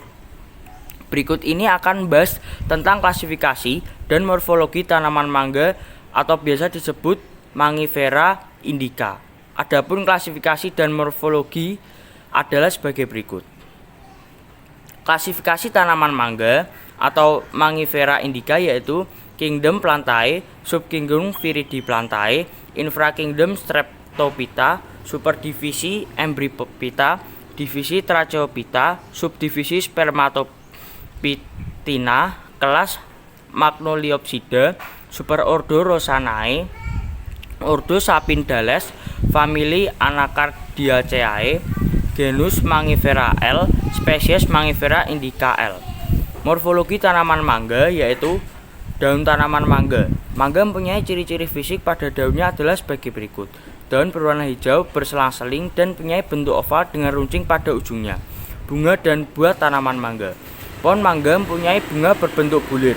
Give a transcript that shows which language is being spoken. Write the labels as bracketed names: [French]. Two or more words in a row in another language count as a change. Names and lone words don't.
[Indonesian] Berikut ini akan membahas tentang klasifikasi dan morfologi tanaman mangga atau biasa disebut Mangifera indica. Adapun klasifikasi dan morfologi adalah sebagai berikut. Klasifikasi tanaman mangga atau Mangifera indica yaitu Kingdom Plantae, Subkingdom Viridiplantae, Infrakingdom Streptophyta, Superdivisi Embryophyta, Divisi Tracheophyta, Subdivisi Spermatophytina, kelas Magnoliopsida, Superordo Rosanae, Ordo Sapindales, famili Anacardiaceae, genus Mangifera L, spesies Mangifera indica L. Morfologi tanaman mangga yaitu daun tanaman mangga. Mangga mempunyai ciri-ciri fisik pada daunnya adalah sebagai berikut. Daun berwarna hijau, berselang-seling, dan mempunyai bentuk oval dengan runcing pada ujungnya. Bunga dan buah tanaman mangga. Pohon mangga mempunyai bunga berbentuk bulir.